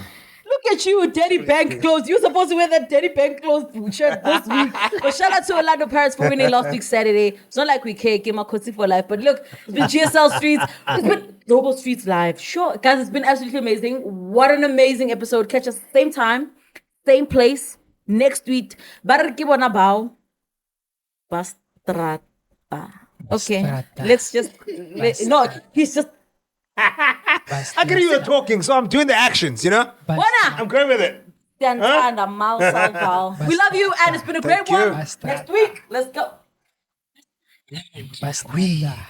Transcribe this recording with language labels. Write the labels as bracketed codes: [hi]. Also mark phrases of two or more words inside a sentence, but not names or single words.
[en] Look at you, Daddy Bank clothes. You're supposed to wear that Daddy Bank clothes shirt this week. But shout out to Orlando Pirates for winning last week Saturday. It's not like we care, Game of Kotsi for life. But look, it's been GSL Streets. It's been Global Streetz Live. Sure, guys, it's been absolutely amazing. What an amazing episode. Catch us same time, same place, next week. Baraki bona bao. Bastrata. Okay, Bastarda. let's just no. He's just I get you were talking, so I'm doing the actions, you know? Wana. I'm going with it. And a mouse out. We love you, and it's been a great Thank you. one. Next week, let's go. Bastarda.